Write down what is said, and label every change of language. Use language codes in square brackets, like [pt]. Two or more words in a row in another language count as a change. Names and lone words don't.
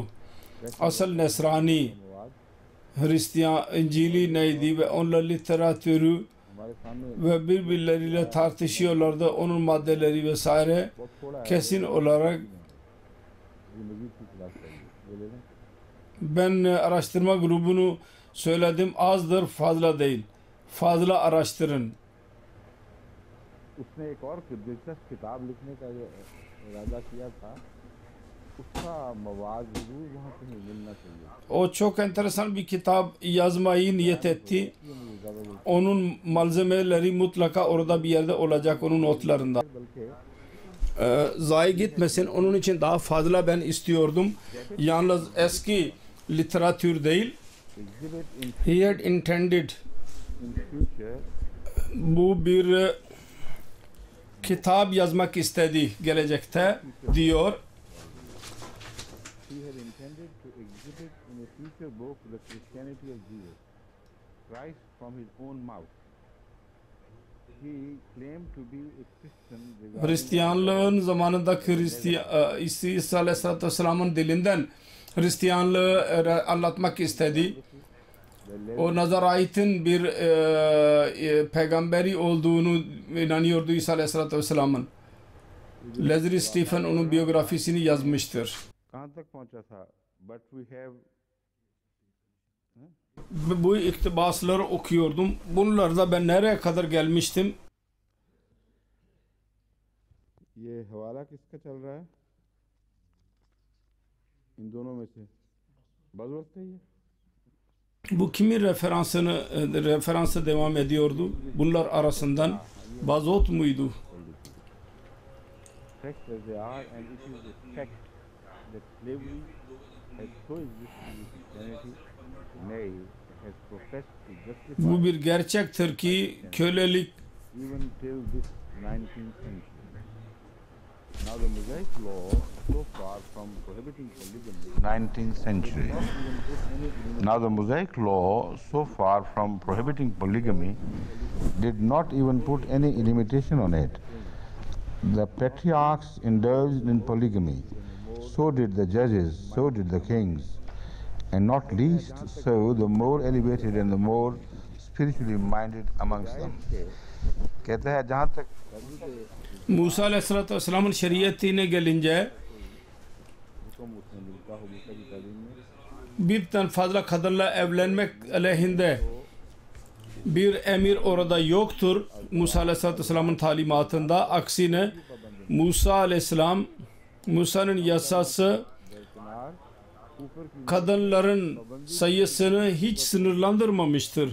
[tr] Asıl Nesrani, Hristiyan, İncili neydi ve onunla literatürü ve birbirleriyle tartışıyorlardı. Onun maddeleri vesaire kesin olarak ben araştırma grubunu söyledim, azdır fazla değil. Fazla araştırın. [hi] उसने एक और दिलचस्प किताब लिखने का जो इरादा किया था उसका मवाद जरूर वहाँ कहीं मिलना चाहिए [tr] O çok enteresan bir kitap yazmayı niyet etti. Onun malzemeleri mutlaka orada bir yerde olacak, onun notlarında. Zayi gitmesin, onun için daha fazla ben istiyordum. Yalnız eski literatür değil. [en] He had intended [tr] bu bir kitap yazmak istedi gelecekte diyor. [en] He had intended to exhibit in a future book the Christianity of Jesus Christ from his own mouth. He claimed to be a Christian. [tr] Hristiyanlığın zamanında İsa Aleyhisselatü Vesselam'ın dilinden Hristiyanlığı anlatmak istedi. O Nazarayt'in bir peygamberi olduğunu inanıyordu İsa Aleyhisselatü Vesselam'ın. Leslie Stephen onun biyografisini yazmıştır. Bu iktibasları okuyordum. Bunlarda ben nereye kadar gelmiştim? [hi] ये हवाला किसका चल रहा है इन दोनों में से बज़वर्थ है ये [tr] Bu kimin referansı devam ediyordu? Bunlar arasından Bazot muydu? [en] Fact as they are, and it is a fact that slavery has coexisted with Christianity, nay, has professed to justify [tr] Bu bir gerçektir ki kölelik [en] even till this 19th century. Now the Mosaic law, so far from prohibiting polygamy, 19th century. Now the Mosaic law, so far from prohibiting polygamy, did not even put any limitation on it. The patriarchs indulged in polygamy, so did the judges, so did the kings, and not least so the more elevated and the more spiritually minded amongst them. [hi] कहते हैं जहाँ तक [tr] Musa Aleyhisselatü Vesselam'ın şeriatine gelince birden fazla kadınla evlenmek aleyhinde bir emir orada yoktur. Musa Aleyhisselatü Vesselam'ın talimatında aksine Musa Aleyhisselam Musa'nın yasası kadınların sayısını hiç sınırlandırmamıştır.